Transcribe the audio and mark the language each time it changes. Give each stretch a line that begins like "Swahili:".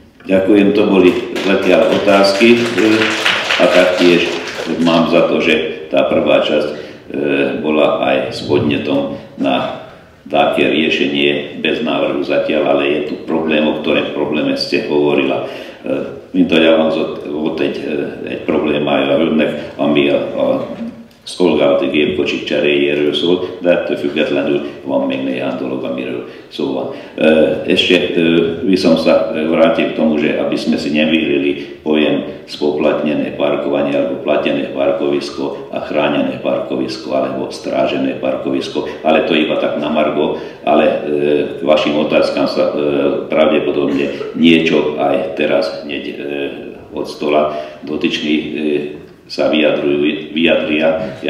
Slovak: Ďakujem, to boli zatiaľ otázky a taktiež mám za to, že tá prvá časť bola aj s podnetom na také riešenie bez návrhu zatiaľ, ale je tu problém, o ktorom probléme ste hovorila.
Hungarian: Mint ahogy elhangzott, volt egy problémája a hölgynek, ami a szolgálati gépkocsik cseréjéről szólt, de ettől függetlenül van még néhány dolog, amiről szó van.
Slovak: Ešte by som sa vrátil k tomu, že aby sme si nevýlili pojem spoplatnené parkovanie alebo platené parkovisko a chránené parkovisko alebo strážené parkovisko, ale to iba tak na margo, ale k vašim otázkam sa pravdepodobne niečo aj teraz hneď od stola dotyčných sa vyjadria.